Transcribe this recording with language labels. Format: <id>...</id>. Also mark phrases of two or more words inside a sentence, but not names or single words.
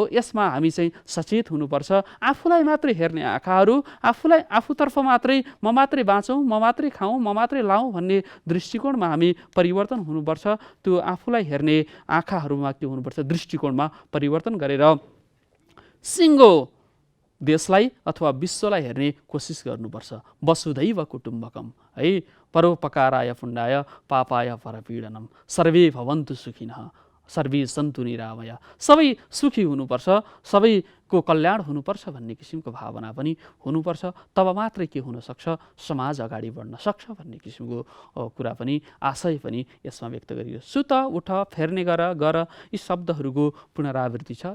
<ne>यसमा हामी चाहिँ सचेत हुनुपर्छ। आफूलाई मात्रै हेर्ने आँखाहरू, आफूतर्फ मात्रै म मात्रै बाँचौँ, म मात्रै खाउँ, म मात्रै लाउँ भन्ने दृष्टिकोणमा हामी परिवर्तन हुनुपर्छ। त्यो आफूलाई हेर्ने आँखाहरूमा के हुनुपर्छ? दृष्टिकोणमा परिवर्तन गरेर सिङ्गो देशलाई अथवा विश्वलाई हेर्ने कोसिस गर्नुपर्छ।</ne> <sa>वसुधैव कुटुम्बकम है, परोपकाराय पुण्याय पापाय परपीडनम, सर्वे भवन्तु सुखिनः सर्वे सन्तु निरामया।</sa> <ne>सबै सुखी हुनुपर्छ, सबै को कल्याण हुनुपर्छ भन्ने किसिमको भावना पनि हुनुपर्छ। तब मात्रै के हुन सक्छ, समाज अगाडि बढ्न सक्छ भन्ने किसिमको कुरा पनि आशय पनि यसमा व्यक्त गरियो। सुत, उठ, फेर्ने गर यी शब्दहरूको पुनरावृत्ति छ।</ne>